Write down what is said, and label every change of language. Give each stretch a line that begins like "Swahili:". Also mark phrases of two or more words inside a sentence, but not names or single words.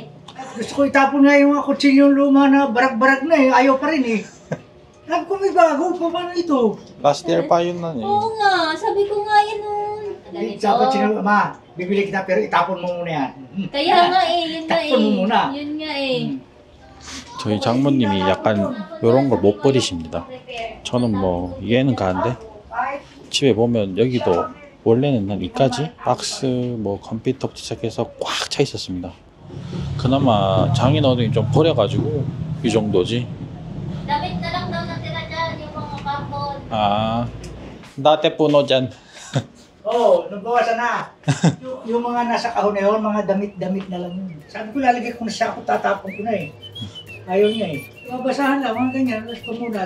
Filipino: Gusto ko itapon nga yung mga kutsilyong luma na barag-barag na eh. Ayaw pa rin eh. Sabi ko may bago, paano ito? Last year pa yun na eh. Oo nga, sabi ko nga yan nun. Ganito. Dapat sinabi, ma, bibili kita pero itapon mo muna yan. Kaya nga eh, yun nga tapon mo eh. muna. Yun nga eh.
Korean: 저희 장모님이 약간 이런 걸 못 버리십니다. 저는 뭐 이해는 가는데 집에 보면 여기도 원래는 한 이까지 박스 뭐 컴퓨터부터 시작해서 꽉 차 있었습니다. 그나마 장인어른이 좀 버려가지고 이 정도지.
Filipino: Damit na lang daw natira dyan, yung mga kapon. 아, dati puno dyan. Oo, nabawasan na. yung mga nasa kahon na yun, mga damit-damit na lang yun. Sabi ko, lalagay ko na siya ako, tatapon ko na eh. Ayaw niya eh. Mga basahan lang, mga ganyan, alas pamunas.